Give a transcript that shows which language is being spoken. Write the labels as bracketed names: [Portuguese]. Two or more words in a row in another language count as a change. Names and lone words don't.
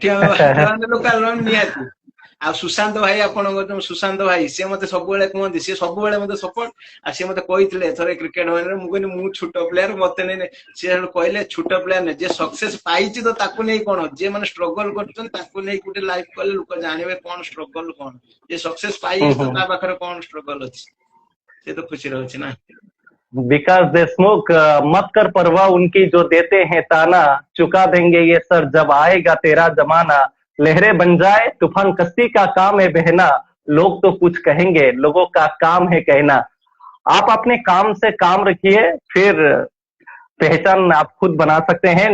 [Odia] ଆମେ ଲୋକାଲ ନିହାତି ଆଉ ସୁଶାନ୍ତ ଭାଇ ଆପଣଙ୍କ ସୁଶାନ୍ତ ଭାଇ ସିଏ ମତେ ସବୁବେଳେ କୁହନ୍ତି ସିଏ ସବୁବେଳେ ମତେ ସପୋର୍ଟ ଆଉ ସିଏ ମତେ କହିଥିଲେ ଥରେ କ୍ରିକେଟ ବାଣୀରେ ମୁଁ କହିଲି ମୁଁ ଛୋଟ ପ୍ଲେୟାର ମତେ ନେଇ ସିଏ କହିଲେ ଛୋଟ ପ୍ଲେୟାର ନେଇ ଯିଏ ସକ୍ସେସ ପାଇଛି ତ ତାକୁ ନେଇ କଣ ଯିଏ ମାନେ ଷ୍ଟ୍ରଗଲ କରୁଛନ୍ତି ତାକୁ ନେଇ ଗୋଟେ ଲାଇଫ କଲେ ଲୋକ ଜାଣିବେ କଣ ଷ୍ଟ୍ରଗଲ କଣ ଯିଏ ସକ୍ସେସ ପାଇଛି ତ ତା ପାଖରେ କଣ ଷ୍ଟ୍ରଗଲ ଅଛି ସେ ତ ଖୁସି ରହୁଛି ନା। [Hindi] विकास देशमुख मत कर परवाह उनकी जो देते हैं ताना चुका देंगे ये सर जब आएगा तेरा जमाना लहरें बन जाए तूफान कश्ती का काम है बहना लोग तो कुछ कहेंगे लोगों का काम है कहना आप अपने काम से काम रखिए फिर पहचान आप खुद बना सकते हैं।